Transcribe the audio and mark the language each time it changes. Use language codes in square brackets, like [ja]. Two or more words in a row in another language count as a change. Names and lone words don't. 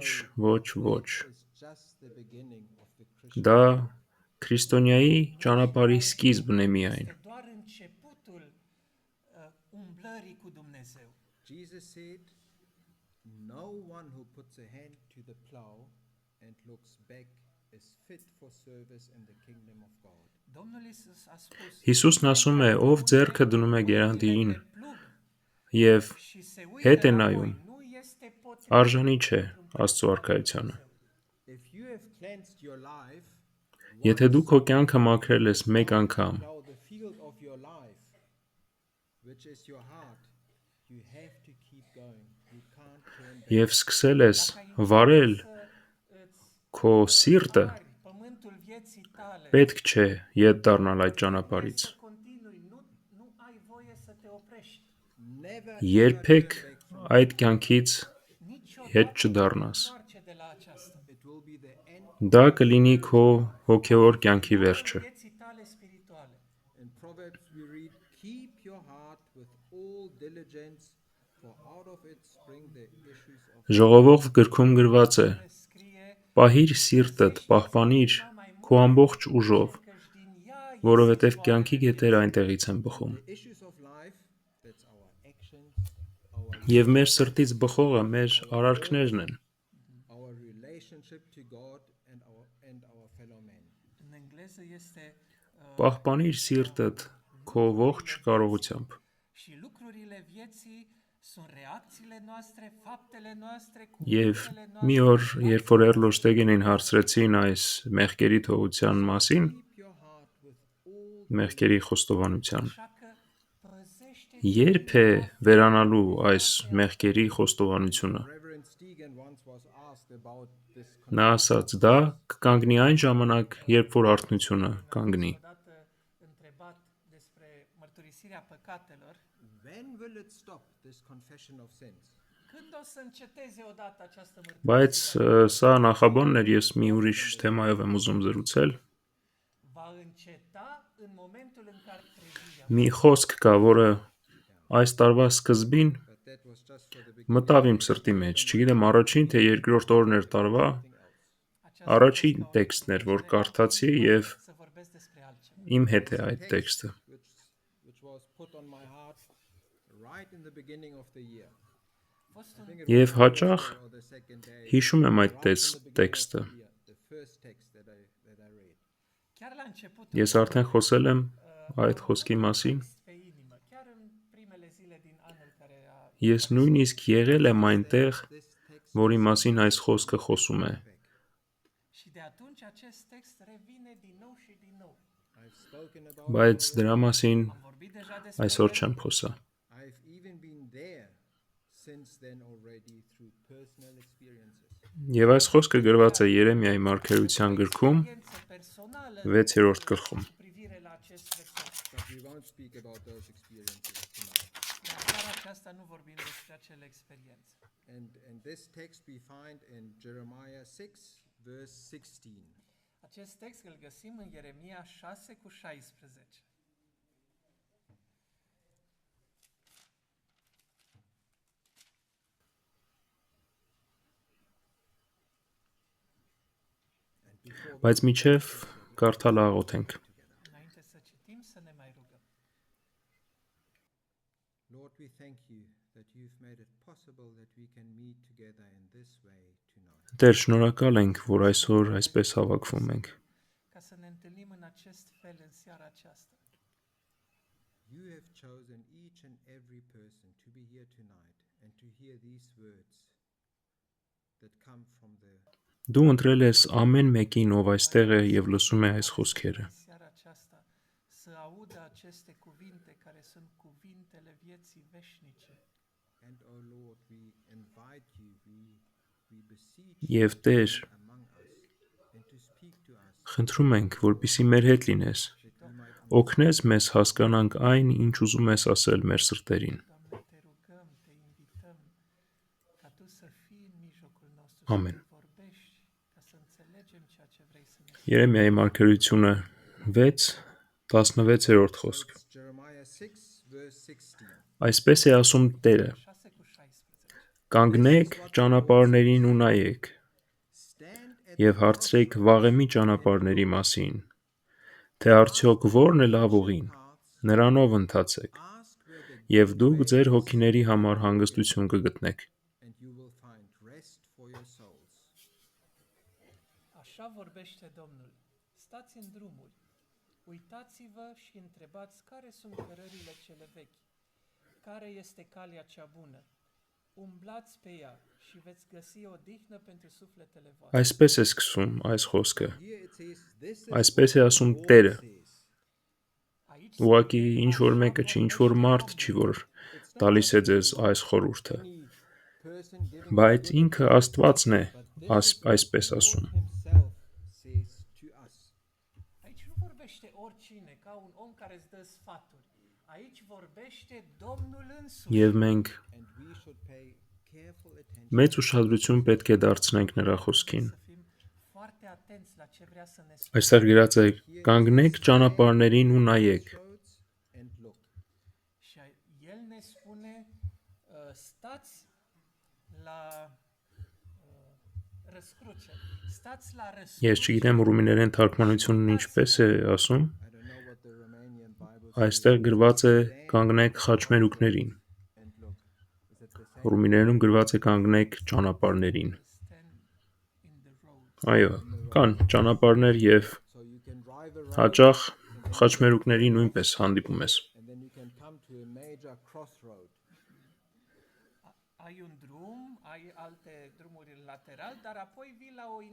[en] no. [hy] ոչ, ոչ։ [en] It's just the beginning of the Christian. [hy] Դա քրիստոնյայի ճանապարհի սկիզբն է միայն։ [ro] Este doar începutul umblării cu Dumnezeu. [en] Jesus said, "No one who puts a hand to the plow and looks back is fit for service in the kingdom of God." [ro] Domnul Iisus a spus, [hy] Հիսուսն ասում է, ով ձեռքը դնում է գերանտիին [ro] pe plug [hy] եւ [ro] și se [hy] հետ [ro] uită [hy] է [ro] înapoi, [hy] նայում, [ro] nu este potrivit [hy] արժանի չէ Աստծո արքայությանը։ [en] If you have cleansed your life, [hy] Եթե դու քո կյանքը մաքրել ես մեկ անգամ, [en] now the field of your life, which is your heart, you have to keep going. You can't turn back. [hy] եւ սկսել ես վարել քո սիրտը, [ro] pământul vieții tale. [hy] պետք չէ ետ դառնալ այդ ճանապարհից։ [ro] Să continui, nu ai voie să te oprești. [en] Never [hy] Երբեք այդ կյանքից [ro] Niciodată [hy] հետ չդառնաս։ [ro] întoarce de la aceasta. [en] it will be the end. [hy] Դա կլինի քո հոգևոր կյանքի վերջը։ [ro] Vieții tale spirituale. [en] In Proverbs we read, "Keep your heart with all diligence, for out of it spring the issues of." [hy] Ժողովող գրքում գրված է. [ro] Scrie [hy] Պահիր սիրտդ, պահպանիր քո ամբողջ ուժով, [ro] căci din ea [hy] որովհետև կյանքի գետերը այնտեղից են բխում։ [en] The issues of life, that's our actions, our [hy] Եվ մեր սրտից բխողը մեր արարքներն են։ [en] our relationship to God and our fellow men. [ro] în engleză este [hy] Պահպանիր սիրտդ քո ողջ կարողությամբ։ [ro] și lucrurile vieții sunt reacțiile noastre, faptele noastre, [hy] Եվ [ro] cuvintele [hy] մի [ro] noastre. [hy] օր, երբ որ Էրլոշտեգենին հարցրեցին այս մեղքերի թողության մասին, [en] Keep your heart with all. [hy] մեղքերի խոստովանության, [ro] Așa că păzește [hy] երբ է վերանալու այս մեղքերի խոստովանությունը։ [en] Reverend Stegen once was asked about this. [hy] Նա ասաց, դա կկանգնի այն ժամանակ, երբ որ արթնությունը կանգնի։ [ro] odată întrebat despre mărturisirea păcatelor. [en] When will it stop, this confession of sins? [ro] Când o să înceteze odată această [hy] Բայց [ro] mărturisire? [hy] սա նախաբանն էր, ես մի ուրիշ թեմայով եմ ուզում զրուցել։ [ro] Va înceta în momentul în care trezirea. [hy] Մի խոսք կա, որը այս տարվա սկզբին [en] But that was just for the beginning. [hy] մտավ իմ սրտի մեջ, չգիտեմ առաջին թե երկրորդ օրն էր տարվա, [ro] Aceasta [hy] առաջին [ro] a fost [hy] տեքստն էր, որ [ro] o [hy] կարդացի եւ [ro] să vorbesc despre altceva. [hy] իմ հետ է այդ տեքստը։ [en] Which was put on my heart right in the beginning of the year. [ro] A fost un [hy] Եվ հաճախ [en] Or the second day. [hy] հիշում եմ այդ [en] Right in the beginning of [hy] տեքստը։ [en] the year, the first text that I read. [ro] chiar la început [hy] Ես արդեն խոսել եմ այդ խոսքի մասին։ [ro] pe inimă, chiar în primele zile din anul care a [hy] Ես նույնիսկ եղել եմ այնտեղ, [en] This text [hy] որի մասին այս խոսքը խոսում է։ [ro] și de atunci acest text revine din nou și din nou. [en] I've spoken about. [hy] Բայց դրա մասին [ro] Am vorbit deja despre [hy] այսօր [ro] el. [hy] չեմ խոսա։ [en] I've even been there since then already through personal experiences. [hy] Եվ այս խոսքը գրված է Երեմիայի մարգարեության գրքում [ro] Experiență personală [hy] 6-րդ գլխում։ [ro] cu privire la acest verset. [en] But we won't speak about those experiences tonight. [ro] Dar seara aceasta nu vorbim despre acele experiențe. [en] And this text we find in Jeremiah 6, verse 16. [ro] Acest text îl găsim în Ieremia 6:16. [hy] Բայց միջև կարդալ աղոթենք։ [ro] Înainte să citim, să ne mai rugăm. [en] Lord, we thank you that you've made it possible that we can meet together in this way tonight. [hy] Տեր, շնորհակալ ենք, որ այսօր այսպես հավաքվում ենք։ [ro] Ca să ne întâlnim în acest fel în seara aceasta. [en] You have chosen each and every person to be here tonight and to hear these words that come from the [hy] Դու ընտրել ես ամեն մեկին, ով այստեղ է եւ լսում է այս խոսքերը։ [ro] În seara aceasta să audă aceste cuvinte care sunt cuvintele vieții veșnice. [en] and oh Lord, we invite you, we beseech you [hy] Եվ Տեր, [en] among us and to speak to us [hy] խնդրում ենք, որպիսի մեր հետ լինես, [en] that we might [hy] օգնես մեզ հասկանանք այն, ինչ ուզում ես ասել մեր սրտերին։ [ro] Doamne, te rugăm, te invităm ca Tu să fii în mijlocul nostru, Amen. să ne vorbești, ca să înțelegem ceea ce vrei să ne spui. [hy] Երեմիայի մարգարեությունը 6:16 խոսք։ [en] It's Jeremiah 6, verse 16. [hy] Այսպես է ասում Տերը. 6:16. Կանգնեք ճանապարհներին ու նայեք, [en] Stand at [hy] եւ հարցրեք վաղեմի ճանապարհների մասին, թե արդյոք ո՞րն է լավ ուղին, նրանով ընթացեք, [en] ask where the [hy] եւ դուք ձեր հոգիների համար հանգստություն կգտնեք։ [en] and you will find rest for your souls. [ro] Așa vorbește Domnul. Stați în drumuri, uitați-vă și întrebați care sunt cărările cele vechi, care este calea cea bună. Umblați pe ea și veți găsi odihnă pentru sufletele voastre. [hy] Այսպես է սկսում այս խոսքը։ [en] Here it says, this is [hy] Այսպես է [en] what [hy] ասում [en] the Lord [hy] Տերը։ [en] says. [ro] Aici [hy] Ուղղակի [ro] spune, [hy] ինչ որ [ro] așa [hy] մեկը չի, ինչ որ [ro] vorbește [hy] մարդ չի, [ro] Domnul. [hy] որ տալիս է ձեզ այս խորհուրդը, [en] Any person giving [hy] բայց [en] us good [hy] ինքը [en] advice, [hy] Աստվածն է [en] but this is what [hy] այսպես [en] the Lord [hy] ասում։ [en] himself says to us. [ro] Aici nu vorbește oricine, ca un om care îți dă sfaturi. Aici vorbește Domnul însuși. [hy] Եվ մենք [en] And we should pay careful attention. [hy] մեծ ուշադրություն պետք է դարձնենք նրա խոսքին։ [ro] Să fim foarte atenți la ce vrea să ne spună. [hy] Այստեղ գրած է. Կանգնեք ճանապարհներին ու նայեք։ [en] Roads and look. [ro] Și el ne spune, stați la răscruce, stați la [hy] Ես [ro] răscruce. [hy] չգիտեմ ռումիներեն թարգմանությունն ինչպես է ասում։ [en] I don't know what the Romanian Bible [hy] Այստեղ գրված է կանգնեք խաչմերուկներին։ [en] and look. Is it the same? [hy] Ռումիներենում գրված է կանգնեք ճանապարհներին։ [en] Stand in the road. [hy] Այո, կան ճանապարհներ եւ [en] So you can drive around [hy] հաճախ խաչմերուկների նույնպես հանդիպում ես։ [en] and then you can come to a major crossroad. [ro] Ai un drum, ai alte drumuri lateral, dar apoi vii la o